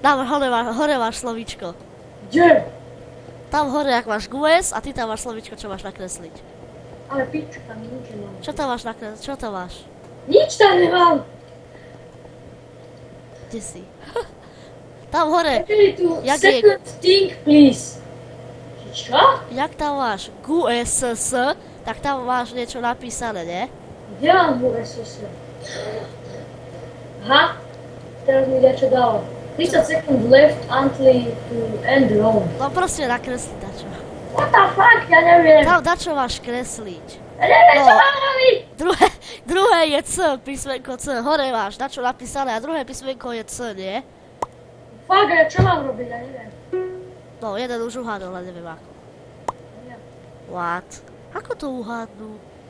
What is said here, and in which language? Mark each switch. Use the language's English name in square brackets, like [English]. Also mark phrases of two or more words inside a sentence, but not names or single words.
[Slovak] Tam hore máš slovíčko. Kde? Tam hore, ak máš GUS a ty tam máš slovíčko, čo máš nakresliť. Ale piču, tam nič nemám. Čo tam máš nakresliť? Čo tam máš? Nič tam nemám! Kde si? Tam hore, Kedy tu Jak je? [English] second thing, please. [Slovak] Čo? jak tam máš GUSS, tak tam máš niečo napísané, nie? Kde mám USS? Aha, teraz mi niečo dalo. [English] 30 sekúnd left until to end round. [Slovak] No proste nakresliť dačo. [English] What the fuck, [Slovak] ja neviem. Tam dačo máš kresliť. Ja neviem, čo No. mám robiť. Druhé je C, písmenko C. Hore máš dačo napísané a druhé písmenko je C, nie? Fuck, ja čo mám robiť, ja neviem. No, jeden už uhádol, ale neviem ako. What? Ako to uhádnu?